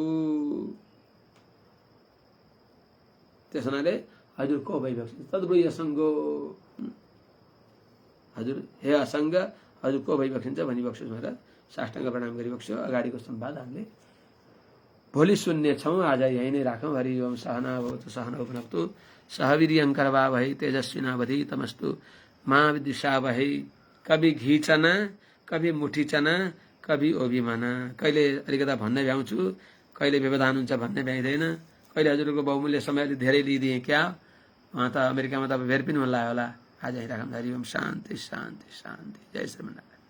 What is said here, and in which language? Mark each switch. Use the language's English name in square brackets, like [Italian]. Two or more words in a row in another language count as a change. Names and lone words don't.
[Nepali] त्यस हुनाले हजुर को भइबक्सिन्छ? [Sanskrit] तद्ब्रूय असङ्गो, [Nepali] हजुर हे असङ्ग, हजुर को भइबक्सिन्छ भनिबक्छु भनेर साष्टाङ्ग प्रणाम गरिबक्स्यो। अगाडिको संवाद हामीले भोलि सुन्नेछौँ। आज यही नै राखौँ। हरि ओम। [Sanskrit] सहना भवतु सहनौ भुनक्तु, सह वीर्यङ्करवावहै तेजस्विनावधीतमस्तु मा विद्विषावहै। कभी घिचना, कभी मुठीचना, कभी ओबिमना। [Nepali] कहिले अलिकता भन्ने भ्याउँछु, कहिले व्यवधान हुन्छ भन्ने भ्याइँदैन। कहिले हजुरको बहुमूल्य समयले धेरै लिइदिएँ क्या? उहाँ त अमेरिकामा त भेट पनि होला। आज यही राखौँ। हरि ओम। शान्ति शान्ति शान्ति। जय श्रीमन्नारायण।